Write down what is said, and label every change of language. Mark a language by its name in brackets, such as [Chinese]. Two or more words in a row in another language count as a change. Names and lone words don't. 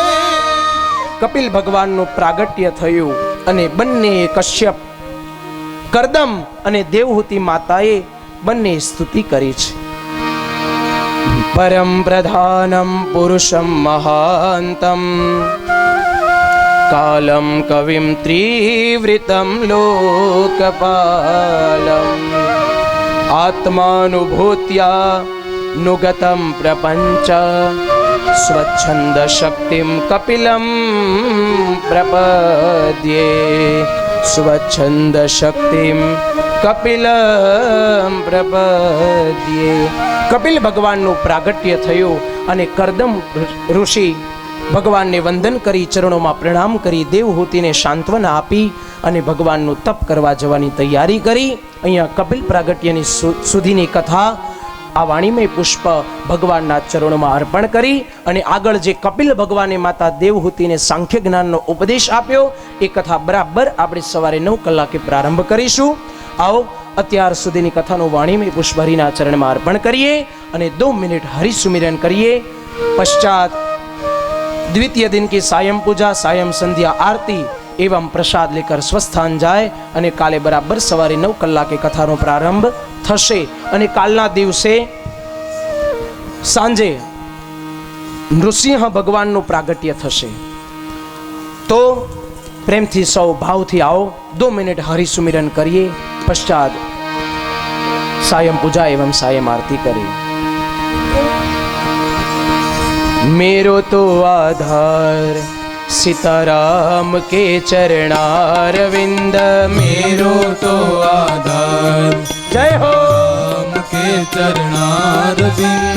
[Gujarati] કપિલ ભગવાનનું પ્રાગટ્ય થયું અને બંને કશ્યપ, કરદમ અને દેવહૂતિ માતાએ બંને સ્તુતિ કરી છે. [Sanskrit] परम प्रधानम पुरुषम महांतम कालम कविम त्रिवृतम लोकपालम आत्मानुभूत्या नुगतं प्रपञ्च स्वच्छन्द शक्तिं कपिलं प्रपद्ये स्वच्छन्द शक्तिं कपिलं प्रपद्ये. [Gujarati] કપિલ ભગવાનનું પ્રાગટ્ય થયું અને કરદમ ઋષિ ભગવાનને વંદન કરી ચરણોમાં પ્રણામ કરી દેવહૂતિને સાંત્વના આપી અને ભગવાનનું તપ કરવા જવાની તૈયારી કરી. અહીંયા કપિલ પ્રાગટ્યની સુધીની કથા આ વાણીમય પુષ્પ ભગવાનના ચરણોમાં અર્પણ કરી અને આગળ જે કપિલ ભગવાને માતા દેવહૂતિને સાંખ્ય જ્ઞાનનો ઉપદેશ આપ્યો એ કથા બરાબર આપણે સવારે 9 કલાકે પ્રારંભ કરીશું. આવો અત્યાર સુધીની કથાનું વાણીમય પુષ્પ હરિના ચરણમાં અર્પણ કરીએ અને 2 મિનિટ હરિ સુમિરન કરીએ. પશ્ચાત [Hindi] द्वितीय दिन की सायं पूजा सायं संध्या आरती एवं प्रसाद लेकर स्वस्थान जाए [Gujarati] અને કાલે બરાબર સવારે 9 કલાકે કથાનો પ્રારંભ થશે અને કાલના દિવસે સાંજે નૃસિંહ ભગવાનનું પ્રાગટ્ય થશે. તો પ્રેમથી સૌ ભાવથી આવો 2 મિનિટ હરિ સુમિરન કરીએ. [Hindi] પશ્ચાત सायं पूजा एवं सायं आरती करें. मेरो तो आधार सीताराम के चरणारविंद मेरो तो आधार जय हो राम के चरणारविंद